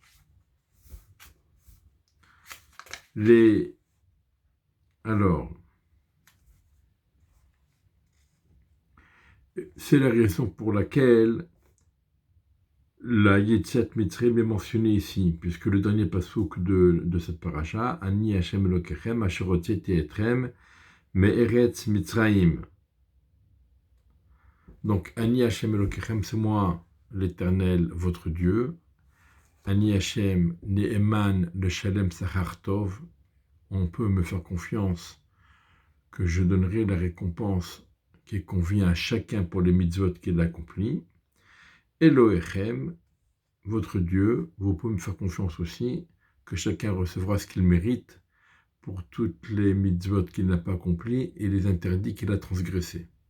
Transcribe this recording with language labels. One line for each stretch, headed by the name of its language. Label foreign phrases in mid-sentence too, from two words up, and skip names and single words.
French: alors, c'est la raison pour laquelle la
Hebrew: יציאת מצרים
French: est mentionnée ici, puisque le dernier pasouk de cette paracha,
Hebrew: אני השם אלוקיכם, אשר הוצאתי אתכם, מארץ מצרים. Donc, אני השם אלוקיכם,
French: c'est moi, l'Éternel, votre Dieu.
Hebrew: אני השם נאמן לשלם שכר טוב.
French: On peut me faire confiance que je donnerai la récompense qui convient à chacun pour les mitzvot qu'il accomplit. Elohechem, votre Dieu, vous pouvez me faire confiance aussi que chacun recevra ce qu'il mérite pour toutes les mitzvot qu'il n'a pas accomplies et les interdits qu'il a transgressés.